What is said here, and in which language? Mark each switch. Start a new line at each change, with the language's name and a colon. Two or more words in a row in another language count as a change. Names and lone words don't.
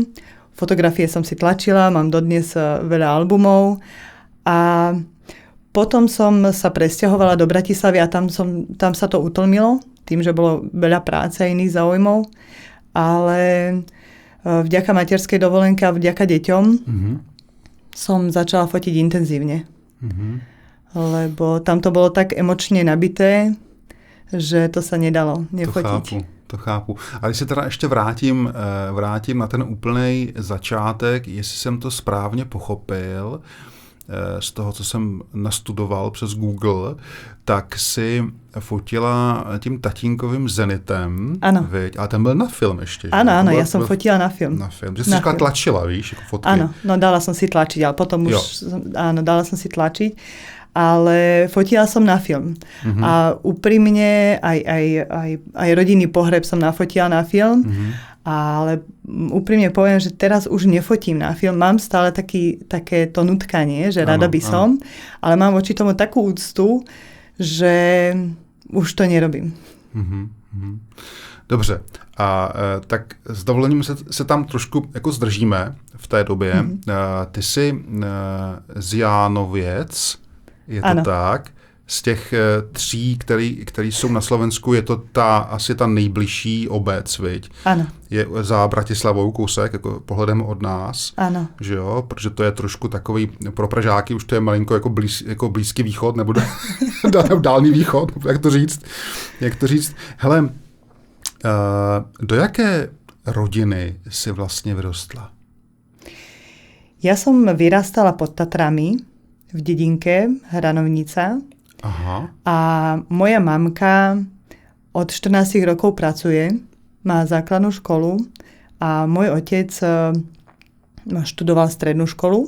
Slovak: Fotografie som si tlačila, mám dodnes veľa albumov a potom som sa presťahovala do Bratislavy a tam sa to utlmilo, tým, že bolo veľa práce a iných záujmov, ale vďaka materskej dovolenke a vďaka deťom som začala fotiť intenzívne. Lebo tam to bolo tak emočne nabité, že to sa nedalo nefotiť.
Czech: To chápu. A když se teda ještě vrátím na ten úplnej začátek, jestli jsem to správně pochopil, z toho, co jsem nastudoval přes Google, tak si fotila tím tatínkovým Zenitem. Ano. Ale ten byl na film ještě.
Slovak: Áno, ja som fotila na film.
Czech: Na film. Že si říkala tlačila, víš, jako fotky.
Slovak: Áno, no dala som si tlačiť, ale potom už, dala som si tlačiť, ale fotila som na film. A úprimne aj rodinný pohreb som nafotila na film, ale úprimne poviem, že teraz už nefotím na film. Mám stále také to nutkanie, že rada by som, ale mám voči tomu takú úctu, že už to nerobím.
Czech: Dobře. A tak s dovolením se tam trošku jako zdržíme v té době. Ty jsi z Jánověc, je to tak? Z těch 3, který jsou na Slovensku, je to asi ta nejbližší obec, viď? Ano. Je za Bratislavou kousek, jako pohledem od nás. Ano. Že jo? Protože to je trošku takový, pro Pražáky už to je malinko jako Blízký východ, nebo Dálný východ, jak to říct. Hele, do jaké rodiny si vlastně vyrostla?
Slovak: Ja som vyrastala pod Tatrami, v dedinke Hranovnica. Aha. A moja mamka od 14 rokov pracuje, má základnú školu a môj otec študoval strednú školu.